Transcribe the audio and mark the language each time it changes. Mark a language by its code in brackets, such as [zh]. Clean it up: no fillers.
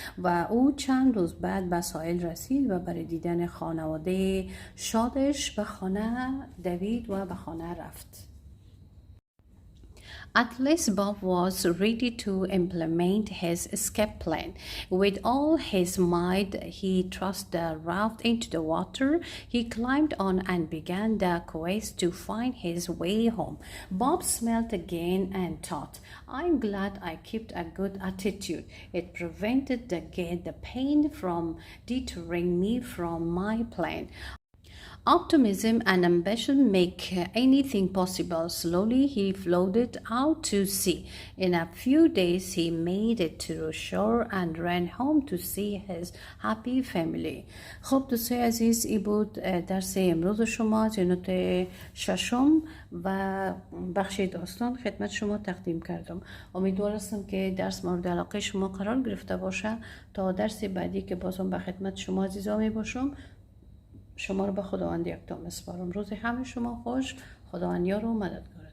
[fa] و او چند روز بعد به ساحل رسید و برای دیدن خانواده شادش به خانه دوید و به خانه رفت. [en] At least Bob was ready to implement his escape plan. With all his might, he thrust the raft into the water. He climbed on and began the quest to find his way home. Bob smiled again and thought, I'm glad I kept a good attitude. It prevented the pain from deterring me from my plan. Optimism and ambition make anything possible. Slowly he floated out to sea. In a few days he made it to shore and ran home to see his happy family. [fa] خب دوستای عزیز، این بود درس امروز شما جنوت ششم و بخش داستان خدمت شما تقدیم کردم. امیدوار هستم که درس مورد علاقه شما قرار گرفته باشه. تا درس بعدی که بازم به خدمت شما عزیزا می باشم، شما رو به خداوند یکتا میسپارم. روز همه شما خوش. خداوند یار و مددگار.